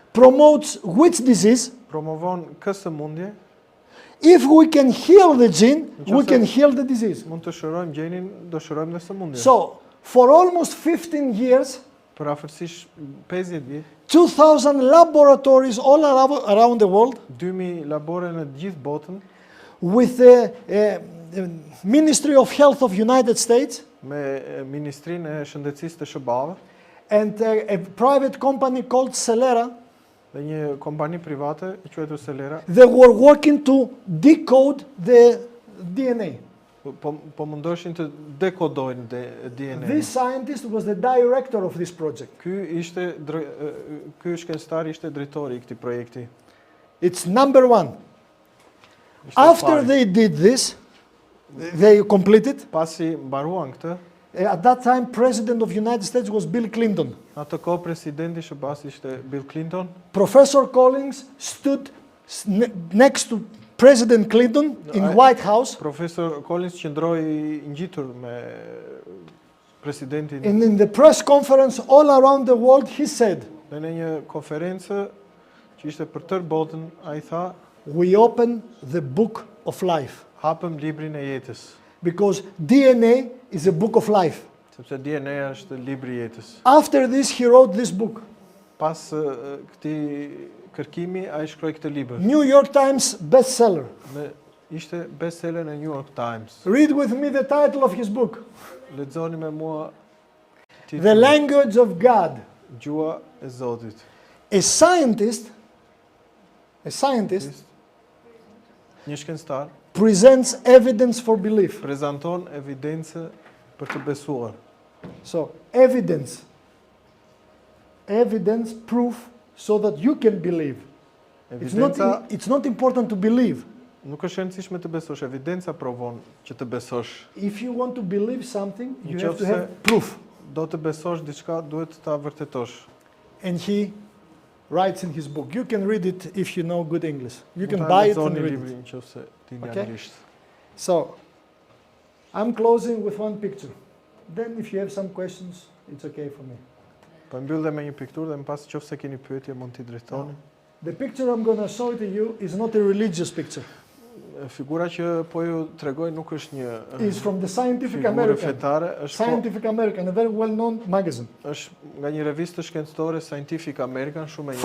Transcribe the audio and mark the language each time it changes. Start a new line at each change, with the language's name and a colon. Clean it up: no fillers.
English: promotes which disease,
Albanian: promovon kë sëmundje,
English: if we can heal the gene, we can heal the disease.
Albanian: mund të shërojmë gjenin, do shërojmë dhe sëmundjen.
English: So, for almost 15 years,
Albanian: Për afërsisht 50 vjet,
English: 2,000 laboratories all around the world
Albanian: 2000 labore në gjithë botën
English: with the Ministry of Health of United States
Albanian: me Ministrinë e Shëndetësisë të SBA-ve
English: and a private company called Celera,
Albanian: dhe një kompani private e quajtur Celera,
English: they were working to decode the DNA.
Albanian: po mundoshin të dekodojnë DNA.
English: This scientist was the director of this project.
Albanian: Ky shkencëtar ishte drejtori I këtij projekti.
English: It's number one.
Albanian: Ishte
English: After
Albanian: pari.
English: they did this, they completed.
Albanian: Pasi mbaruan këtë,
English: At that time, President of United States was Bill Clinton.
Albanian: atë kohë presidenti SBA-s ishte Bill Clinton.
English: Professor Collins stood next to President Clinton in White House.
Albanian: Profesor Collins qëndroi i ngjitur me presidentin.
English: And in the press conference all around the world, he said,
Albanian: Dhe në një konferencë që ishte për tërë botën, ai tha,
English: we open the book of life.
Albanian: hapëm librin e jetës,
English: Because DNA is a book of life.
Albanian: sepse DNA është libri i jetës.
English: After this, he wrote this book.
Albanian: Pas këtij kërkimi, ai shkroi këtë libër.
English: New York Times bestseller.
Albanian: Ishte bestseller në New York Times.
English: Read with me the title of his book.
Albanian: Lexoni me mua
English: The
Albanian: titullin,
English: Language of God.
Albanian: Gjua e Zotit.
English: A scientist
Albanian: Një shkencëtar
English: presents evidence for belief.
Albanian: prezanton evidencë për të besuar.
English: So, evidence, proof, so that you can believe.
Albanian: Evidenca
English: It's not important to believe.
Albanian: nuk është e rëndësishme të besosh, evidenca provon që të besosh.
English: If you want to believe something, you
Albanian: Në
English: have to
Albanian: qoftë
English: have proof.
Albanian: Do të besosh diçka, duhet ta vërtetosh.
English: And he writes in his book. You can read it if you know good English. You
Albanian: Mund
English: can
Albanian: ta
English: buy it and
Albanian: lexoni
English: read
Albanian: librin
English: it.
Albanian: nëse dini
English: Okay.
Albanian: anglisht.
English: So, I'm closing with one picture. Then if you have some questions, it's okay for me.
Albanian: Po mbyll dhe me një pikturë dhe më pas nëse keni pyetje mund t'i drejtoni.
English: The picture I'm going to show to you is not a religious picture.
Albanian: Figura që po ju tregoj nuk është një
English: It's from the Scientific
Albanian: figurë
English: American.
Albanian: fetare, është
English: Scientific American, a very well-known magazine.
Albanian: është nga një revistë shkencëtore Scientific American, shumë e njohur.